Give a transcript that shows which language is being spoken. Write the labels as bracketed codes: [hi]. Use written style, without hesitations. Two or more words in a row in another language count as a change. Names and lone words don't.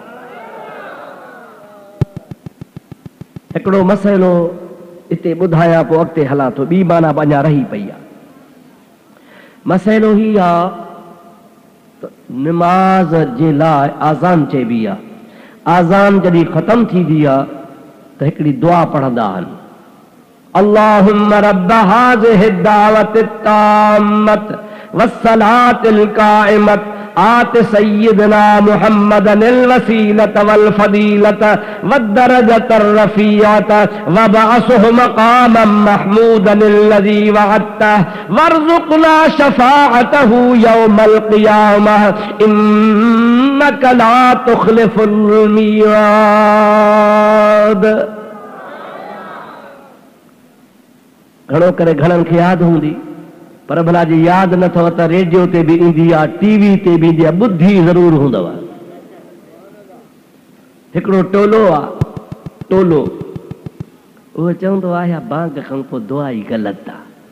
[sd] हिकिड़ो मसइलो इते ॿुधायां, पोइ अॻिते हलां थो, ॿी माना अञा रही पई आहे। मसइलो ही आहे त निमाज़ जे लाइ आज़ान चइबी आहे। आज़ान जॾहिं ख़तम थींदी आहे त हिकिड़ी दुआ पढ़ंदा आहिनि, [ar] اللهم رب هذه الدعوة التامة والصلاة القائمة آت سيدنا محمدا الوسيلة والفضيلة والدرجة الرفيعة وابعثه مقاما محمودا الذي وعدته وارزقنا شفاعته يوم القيامة إنك لا تخلف الميعاد. [sd] घणो करे घणनि खे यादि हूंदी, पर भला जी यादि न अथव त रेडियो ते बि ईंदी आहे, टीवी ते बि ईंदी आहे, ॿुधी ज़रूर हूंदव। हिकिड़ो टोलो आहे, टोलो उहो चवंदो आहे बांग खां पोइ दुआ ई ग़लति आहे।